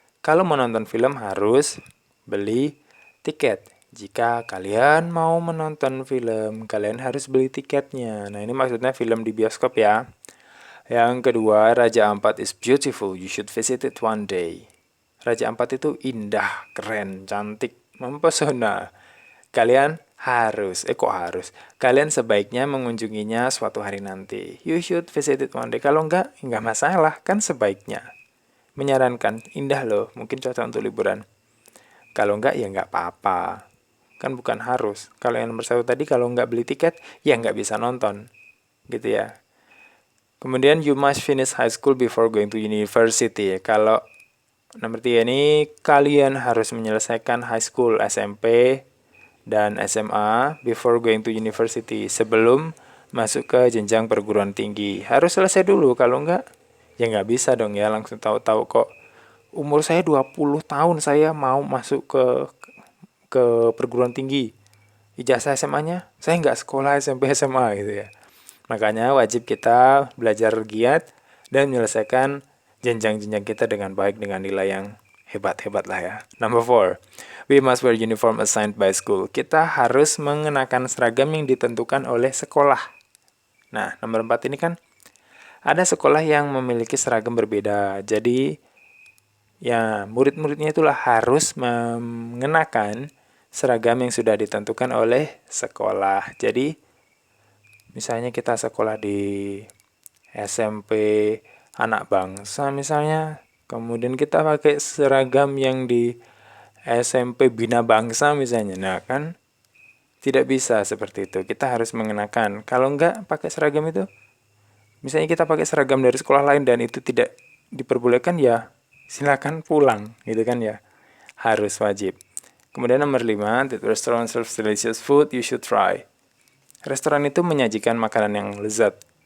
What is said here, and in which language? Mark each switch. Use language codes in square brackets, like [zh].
[id] Kalau mau nonton film harus beli tiket. Jika kalian mau menonton film, kalian harus beli tiketnya. Nah, ini maksudnya film di bioskop ya. Yang kedua, Raja Ampat [en] is beautiful. You should visit it one day. [id] Raja Ampat itu indah, keren, cantik, mempesona. Kalian Kalian sebaiknya mengunjunginya suatu hari nanti. [en] You should visit it one day. [id] Kalau enggak masalah, kan sebaiknya. Menyarankan, indah loh, mungkin cocok untuk liburan. Kalau enggak, ya enggak apa-apa. Kan bukan harus. Kalau yang nomor 1 tadi, kalau enggak beli tiket, ya enggak bisa nonton. Gitu ya. Kemudian, [en] you must finish high school before going to university. [id] Kalau nomor 3 ini, kalian harus menyelesaikan high school, SMP, dan SMA [en] before going to university. [id] Sebelum masuk ke jenjang perguruan tinggi. Harus selesai dulu, kalau enggak, ya enggak bisa dong ya, langsung tahu-tahu kok. Umur saya 20 tahun, saya mau masuk ke perguruan tinggi. Ijazah SMA-nya, saya nggak sekolah SMP SMA gitu ya. Makanya wajib kita belajar giat dan menyelesaikan jenjang-jenjang kita dengan baik dengan nilai yang hebat-hebat lah ya. [en] Number 4. We must wear uniform assigned by school. [id] Kita harus mengenakan seragam yang ditentukan oleh sekolah. Nah, nomor 4 ini kan ada sekolah yang memiliki seragam berbeda. Jadi, ya, murid-muridnya itulah harus mengenakan seragam yang sudah ditentukan oleh sekolah. Jadi, misalnya kita sekolah di SMP Anak Bangsa misalnya, kemudian kita pakai seragam yang di SMP Bina Bangsa misalnya. Nah, kan tidak bisa seperti itu. Kita harus mengenakan. Kalau enggak pakai seragam itu, misalnya kita pakai seragam dari sekolah lain dan itu tidak diperbolehkan, ya silakan pulang, gitu kan ya. Harus wajib. Kemudian nomor 5, [en] the restaurant serves delicious food, you should try. [id] Restoran itu menyajikan makanan yang lezat.